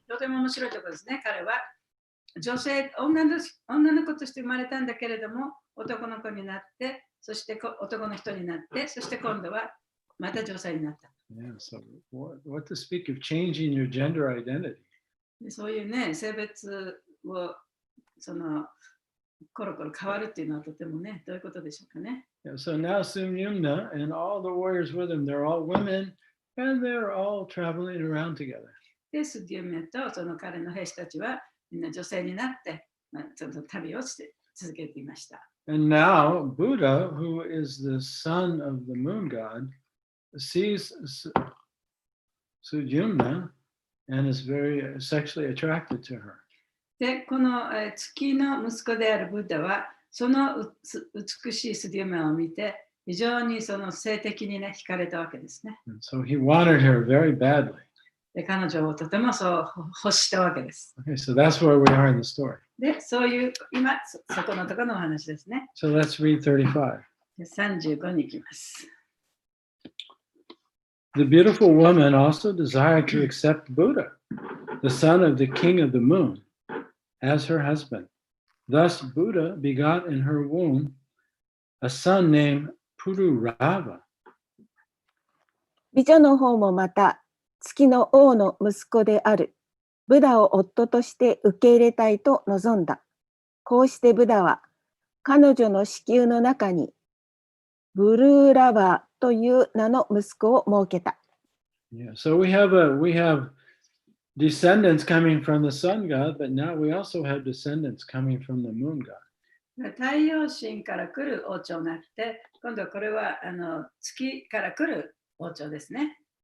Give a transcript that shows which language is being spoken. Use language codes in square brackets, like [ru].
[ja] とても面白いところですね。彼は女の子として生まれたんだけれども、男の子になって、そして男の人になって、そして今度はまた女性になった。 [en] Yeah, so what to speak of changing your gender identity? [ja] でそういうね、性別をコロコロ変わるっていうのはとてもね、どういうことでしょうかね。 [en] Yeah, so now Sudyumna and all the warriors with him, they're all women and they're all traveling around together. [ja] で、スデューメとその彼の兵士たちはみんな女性になって、その旅をして続けていました。 [en] And now Buddha, who is the son of the moon god, sees Sudyumna and is very sexually attracted to her. [ja] で、この月の息子であるブッダは、その美しいスデューメを見て、非常にその性的にね、惹かれたわけですね。 [en] And so he wanted her very badly. [ja] で、彼女をとてもそう欲したわけです。 [en] Okay, so that's where we are in the story. [ja] で、そういう今、そこのところのお話ですね。 [en] So let's read 35. [ja] で35に行きます。 [en] The beautiful woman also desired to accept Buddha, the son of the king of the moon, as her husband. Thus Buddha begot in her womb a son named Pururava. [ja] 美女の方もまた月の王の息子であるブダを夫として受け入れたいと望んだ。こうしてブダは彼女の子宮の中にブルーラバーという名の息子を設けた。 [en] Yeah, so we have descendants coming from the sun god, but now we also have descendants coming from the moon god. [ja] 太陽神から来る王朝になって、今度これは月から来る王朝ですね。